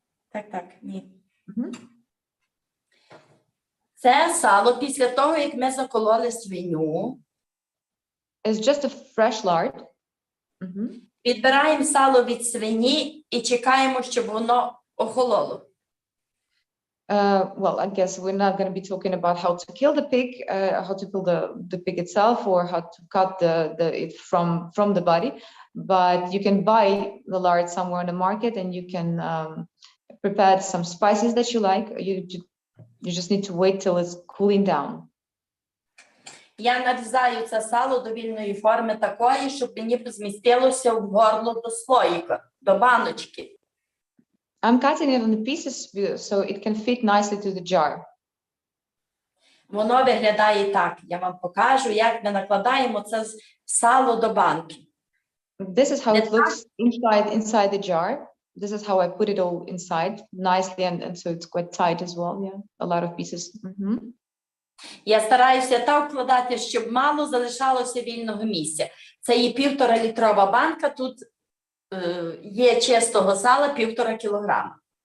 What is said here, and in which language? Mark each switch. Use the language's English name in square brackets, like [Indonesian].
[Ukrainian] Так, ні. Це сало після того, як ми закололи свиню. [English] It's just a fresh lard. [Ukrainian] Відбираємо сало від свині і чекаємо, щоб воно охололо. [English] Well, I guess we're not going to be talking about how to kill the pig, how to kill the pig itself, or how to cut it from the body. But you can buy the lard somewhere in the market, and you can prepare some spices that you like. You just need to wait till it's cooling down. [Ukrainian] Я нарізаю це сало до вільної форми такої, щоб мені змістилося в горло до слоїка, до баночки. [English] I'm cutting it in pieces so it can fit nicely to the jar. [Ukrainian] Воно виглядає так. Я вам покажу, як ми накладаємо це сало до банки. [English] This is how it looks inside the jar. This is how I put it all inside nicely, and so it's quite tight as well. Yeah, a lot of pieces. [Ukrainian] Я стараюся так вкладати, щоб мало залишалося вільного місця. Це є 1,5-літрова банка, тут є чистого сала 1,5 кілограма.